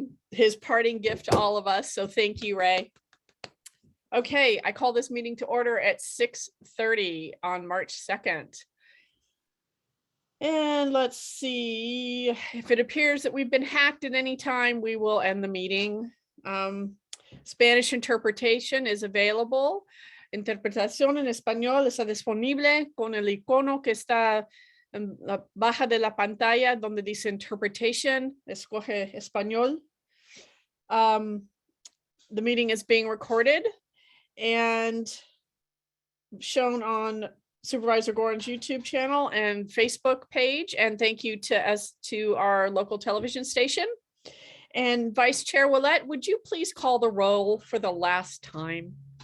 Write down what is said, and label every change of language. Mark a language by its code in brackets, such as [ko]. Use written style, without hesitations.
[en] His parting gift to all of us, so thank you, Ray. Okay, I call this meeting to order at 6:30 on March 2nd. And let's see, if it appears that we've been hacked at any time, we will end the meeting. Spanish interpretation is available. [es] Interpretación en español está disponible con el icono que está en la baja de la pantalla donde dice interpretation. Escoge español. [en] The meeting is being recorded and shown on Supervisor Gorin's YouTube channel and Facebook page. And thank you to our local television station. And Vice Chair Willett, would you please call the roll for the last time?